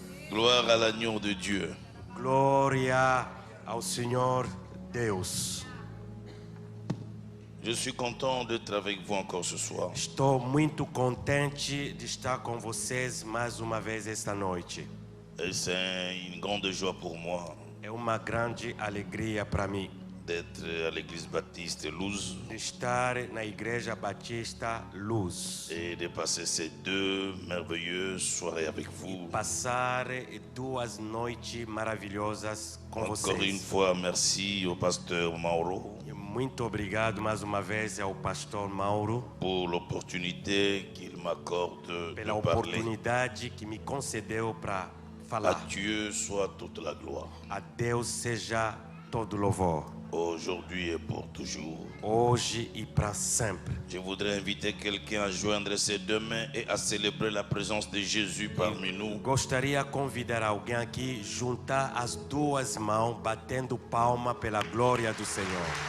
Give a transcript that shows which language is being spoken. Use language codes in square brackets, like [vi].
[fr] Gloire à l'agneau de Dieu. [pt] Glória ao Senhor Deus. [fr] Je suis content d'être avec vous encore ce soir. [pt] Estou muito contente de estar com vocês mais uma vez esta noite. [fr] Et c'est une grande joie pour moi [pt] É uma grande alegria para mim [fr] d'être à l'église baptiste Luz [pt] de estar na Igreja Batista Luz. [fr] et de passer ces 2 merveilleuses soirées avec vous. [pt] Passar 2 noites maravilhosas com [fr] Encore une [pt] vocês. [fr] fois, merci au pasteur Mauro [pt] E muito obrigado mais uma vez ao pastor Mauro [fr] pour l'opportunité qu'il m'accorde [pt] pela [fr] de parler. [pt] oportunidade que me concedeu para [fr] À [pt] falar. [fr] Dieu soit toute la gloire, [pt] A Deus seja todo louvor, [fr] aujourd'hui et pour toujours. [pt] hoje e para sempre. [fr] Je voudrais inviter quelqu'un à joindre ses 2 mains et à célébrer la présence de Jésus parmi nous. [pt] Gostaria de convidar alguém aqui juntar as 2 mãos, batendo palma pela glória do Senhor.